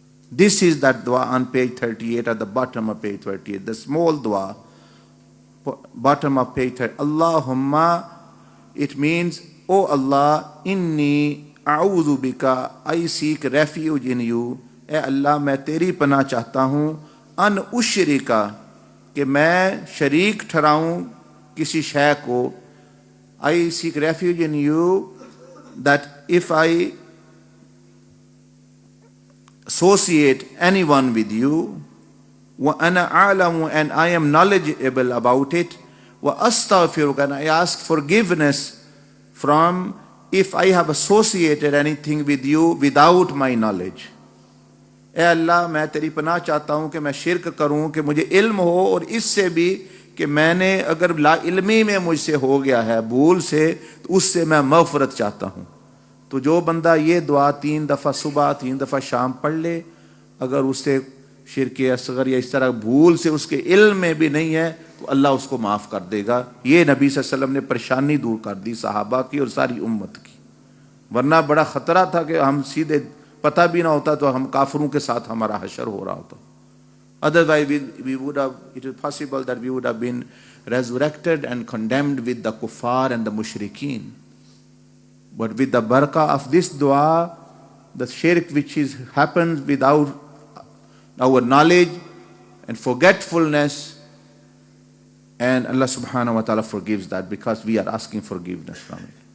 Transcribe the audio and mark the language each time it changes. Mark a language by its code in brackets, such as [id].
[en] This is that dua on page 38, at the bottom of page 38, the small dua, bottom of page 38. Allahumma, it means, O Allah, [ar] inni a'udhu bika, [en] I seek refuge in you. [ur] اے اللہ میں تیری پناہ چاہتا ہوں [ar] ان اشرکا [ur] کہ میں شریک ٹھہراؤں کسی شے کو. [en] I seek refuge in you that if I associate anyone with you, [ar] وَأَنَا أَعْلَمُ [en] and I am knowledgeable about it, [ar] وَأَسْتَغْفِرُكَ [en] and I ask forgiveness from if I have associated anything with you without my knowledge. [ur] اے اللہ میں تیری پناہ چاہتا ہوں کہ میں شرک کروں کہ مجھے علم ہو، اور اس سے بھی کہ میں نے اگر لا علمی میں مجھ سے ہو گیا ہے بھول سے تو اس سے میں مغفرت چاہتا ہوں. تو جو بندہ یہ دعا 3 دفعہ صبح 3 دفعہ شام پڑھ لے، اگر اس سے شرک اصغر یا اس طرح بھول سے اس کے علم میں بھی نہیں ہے تو اللہ اس کو معاف کر دے گا. یہ نبی صلی اللہ علیہ وسلم نے پریشانی دور کر دی صحابہ کی اور ساری امت کی، ورنہ بڑا خطرہ تھا کہ ہم سیدھے پتہ بھی نہ ہوتا تو ہم کافروں کے ساتھ ہمارا حشر ہو رہا ہوتا. [en] Otherwise it is possible that we would have been resurrected and condemned with the kuffar and the mushrikeen. But with the barakah of this dua, the shirk which happens without our knowledge and forgetfulness, and Allah subhanahu wa ta'ala forgives that because we are asking forgiveness from it.